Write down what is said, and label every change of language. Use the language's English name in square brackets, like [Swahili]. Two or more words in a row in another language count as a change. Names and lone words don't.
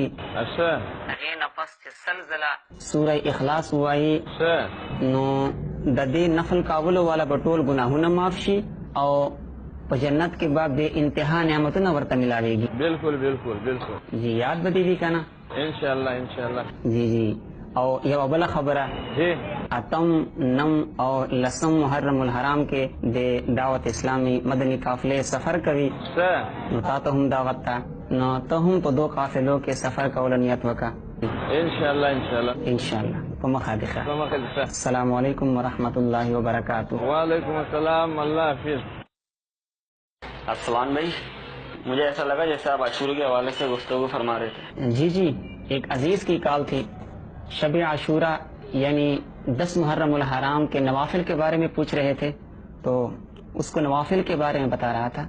[Urdu] اچھا [Pashto] هغې نه پس چې 100 ځله سوره اخلاص وایي نو د دې نفل کولو والا به ټول ګناهونه معاف شي او په جنت کې به [Urdu] بے انتہا [Pashto] نعمتونه ورته ملاویږي. بالکل بالکل بالکل. جی یاد به دې وي که نه؟ انشاءاللہ انشاءاللہ. جی جی. او یو بله خبره جی اتم نم او لسم محرم الحرام کې د دعوت اسلامی مدنی قافلې سفر کوي نو تا ته هم دعوت ته نو ته هم په 2 قافلو کې سفر کولو نیت وکړه. انشاءاللہ انشاءاللہ انشاءاللہ. په مخه دې ښه. په مخه دې ښه. [Arabic] السلام علیکم ورحمۃ اللہ وبرکاتہ. وعلیکم السلام. [Urdu] اللہ حافظ. ارسلان بھائی مجھے ایسا لگا جیسے آپ عاشور کے حوالے سے گفتگو فرما رہے تھے. جی جی ایک عزیز کی کال تھی. شب عاشورہ یعنی 10 محرم الحرام کے نوافل کے بارے میں پوچھ رہے تھے تو اس کو نوافل کے بارے میں بتا رہا تھا.